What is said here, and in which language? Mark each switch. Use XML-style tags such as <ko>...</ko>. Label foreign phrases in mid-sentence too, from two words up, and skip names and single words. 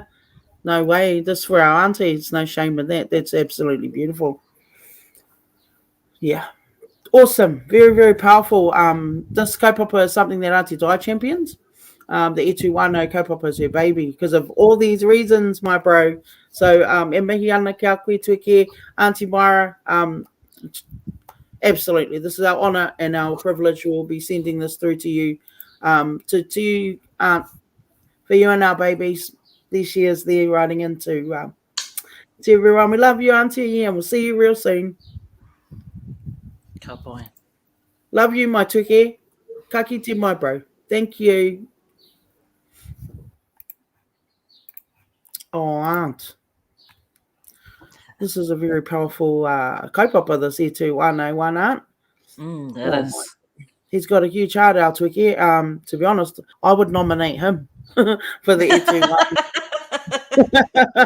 <en>No way. This for our aunties. No shame in that. That's absolutely beautiful. Yeah. Awesome. Very, very powerful. This kaupapa is something that Auntie Di champions. The E2 Whānau kaupapa is her baby because of all these reasons, my bro. So,</en> <mi>e mihi ana kia koe tuike, Auntie Myra, absolutely.</mi> <en>This is our honour and our privilege. We'll be sending this through to you, to you, for you and our babies. This year's there riding into to everyone. We love you, Auntie, and we'll see you real soon.</en> <mi>Ka pai.</mi> <en>Love you, my tuke.</en> <mi>Ka kite,</mi> <en>my bro. Thank you. Oh, Aunt. This is a very powerful kaupapa, this E2 Whānau one, Aunt. It is. He's got a huge heart, our tuke. To be honest, I would nominate him for the E2 Whānau.</en>